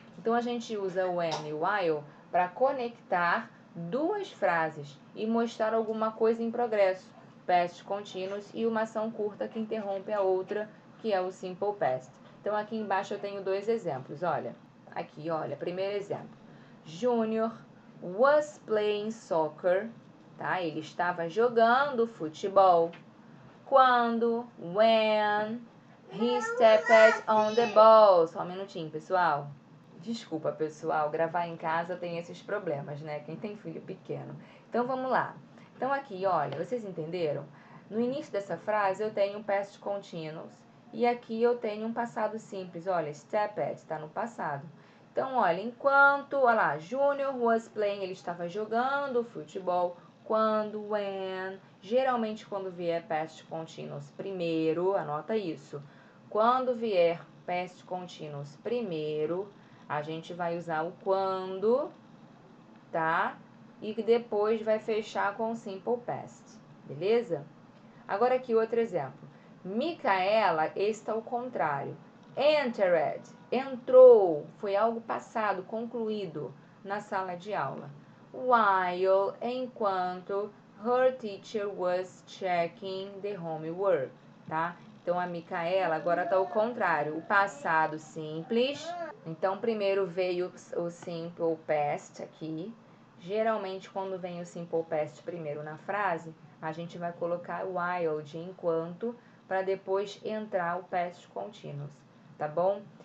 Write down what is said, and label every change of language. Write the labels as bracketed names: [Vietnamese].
[Portuguese] Então, a gente usa when e while para conectar duas frases e mostrar alguma coisa em progresso, past continuous, e uma ação curta que interrompe a outra, que é o simple past. Então, aqui embaixo eu tenho dois exemplos, olha. Aqui, olha, primeiro exemplo. [English] Junior was playing soccer, tá? [Portuguese] Ele estava jogando futebol. Quando, [English] when, he stepped on the ball. [Portuguese] Só um minutinho, pessoal. Desculpa, pessoal, gravar em casa tem esses problemas, né? Quem tem filho pequeno. Então, vamos lá. Então, aqui, olha, vocês entenderam? No início dessa frase, eu tenho um past continuous. E aqui eu tenho um passado simples. Olha, stepped está no passado. Então, olha, enquanto, olha lá, Junior [English] was playing, [Portuguese] ele estava jogando futebol. Quando, when, geralmente quando vier past continuous primeiro, anota isso. Quando vier past continuous primeiro, a gente vai usar o quando, tá? E depois vai fechar com o simple past, beleza? Agora aqui outro exemplo. Micaela está ao contrário. Entered, entrou, foi algo passado, concluído na sala de aula. [English] While, [Portuguese] enquanto, [English] her teacher was checking the homework, tá? [Portuguese] Então, a Micaela agora está ao contrário. O passado simples. Então, primeiro veio o simple past aqui. Geralmente, quando vem o simple past primeiro na frase, a gente vai colocar while de enquanto para depois entrar o past continuous, tá bom?